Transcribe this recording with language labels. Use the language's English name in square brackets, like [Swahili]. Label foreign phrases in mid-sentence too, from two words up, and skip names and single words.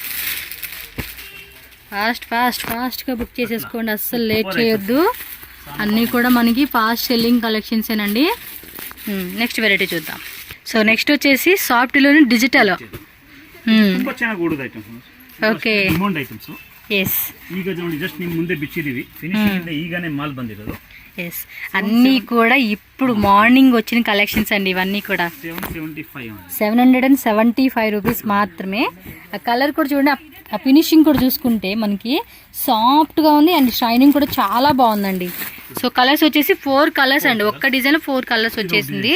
[Telugu] ఫాస్ట్గా బుక్ చేసేసుకోండి, అస్సలు లేట్ చేయొద్దు. అన్నీ కూడా మనకి [English] fast selling [Telugu] కలెక్షన్సేనండి. [English] next variety [Telugu] చూద్దాం. సో నెక్స్ట్ వచ్చేసి సాఫ్ట్లోని డిజిటల్. [English] okay, yes, [Kannada] ಈಗ ನೋಡಿ ಜಸ್ಟ್ ನಿಮ್ಮ ಮುಂದೆ ಬಿಚ್ಚಿದೀವಿ, ಫಿನಿಶಿಂಗ್ ಈಗನೇ ಮಾಲ್ ಬಂದಿರೋದು. [Telugu] ఎస్, అన్నీ కూడా ఇప్పుడు మార్నింగ్ వచ్చిన కలెక్షన్స్ అండి. ఇవన్నీ కూడా 775 రూపీస్ మాత్రమే. ఆ కలర్ కూడా చూడండి, ఆ ఫినిషింగ్ కూడా చూసుకుంటే మనకి సాఫ్ట్గా ఉంది [English] and shining [Telugu] కూడా చాలా బాగుందండి. సో కలర్స్ వచ్చేసి 4 కలర్స్ అండి, ఒక్క డిజైన్ 4 కలర్స్ వచ్చేసింది.